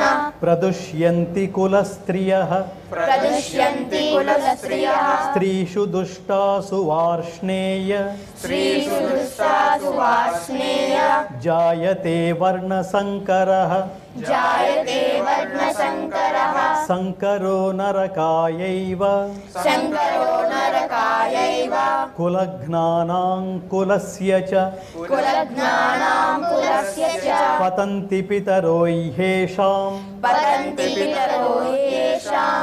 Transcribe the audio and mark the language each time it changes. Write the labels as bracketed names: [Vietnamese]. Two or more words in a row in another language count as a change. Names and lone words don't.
[Sanskrit] प्रदुष्यन्ति कुलस्त्रियः प्रदुष्यन्ति कुलस्त्रियः स्त्रीषु दुष्टासु वार्ष्णेय स्त्रीषु दुष्टासु वार्ष्णेय जायते वर्णसङ्करः जायते वर्णशङ्करः శంకరో నరకాయైవ శంకరో నరకాయైవ కులజ్ఞానాం కులస్య చ కులజ్ఞానాం కులస్య చ పతంతి పితరో హ్యేషాం పతంతి పితరో యేషాం